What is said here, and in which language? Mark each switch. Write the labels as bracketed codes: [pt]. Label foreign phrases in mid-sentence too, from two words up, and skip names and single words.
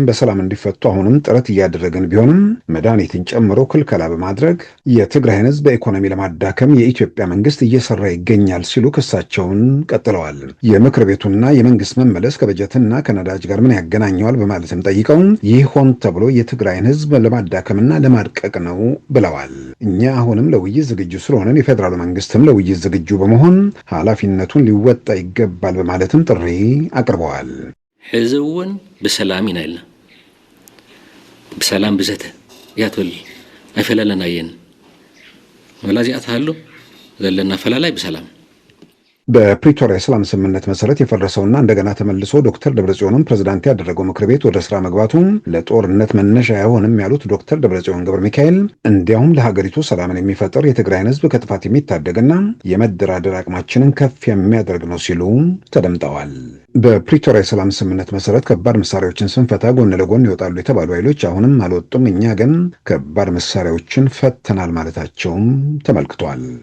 [am] በሰላም እንዲፈቱ አሁንም ጥረት እያደረግን ቢሆንም መድኃኒትን ጨምሮ ክልከላ በማድረግ የትግራይን ህዝብ በኢኮኖሚ ለማዳከም የኢትዮጵያ መንግስት እየሰራ ይገኛል ሲሉ ክሳቸውን ቀጥለዋል። የምክር ቤቱና የመንግስት መመለስ ከበጀትና ከነዳጅ ጋር ምን ያገናኘዋል በማለትም ጠይቀው ይህ ሆን ተብሎ የትግራይን ህዝብ ለማዳከምና ለማድቀቅ ነው ብለዋል። እኛ አሁንም ለውይይት ዝግጁ ስለሆነን የፌዴራሉ መንግስትም ለውይይት ዝግጁ በመሆን ኃላፊነቱን ሊወጣ ይገባል በማለትም ጥሪ አቅርበዋል። [ti] ሕዚ እውን ብሰላም ኢና ኢልና ብሰላም ብዘተ እያ ትብል ኣይፈላለናየን ወላዚኣ ተሃሉ ዘለና ፈላላይ ብሰላም [am] በፕሪቶሪያ የሰላም ስምምነት መሰረት የፈረሰውና እንደገና ተመልሶ ዶክተር ደብረጽዮንን ፕሬዝዳንት ያደረገው ምክር ቤት ወደ ስራ መግባቱ ለጦርነት መነሻ አይሆንም ያሉት ዶክተር ደብረጽዮን ገብረ ሚካኤል እንዲያውም ለሀገሪቱ ሰላምን የሚፈጥር የትግራይን ህዝብ ከጥፋት የሚታደግና የመደራደር አቅማችንን ከፍ የሚያደርግ ነው ሲሉ ተደምጠዋል። በፕሪቶሪያ የሰላም ስምምነት መሰረት ከባድ መሳሪያዎችን ስንፈታ ጎን ለጎን ይወጣሉ የተባሉ ኃይሎች አሁንም አልወጡም፣ እኛ ግን ከባድ መሳሪያዎችን ፈተናል ማለታቸውም ተመልክቷል።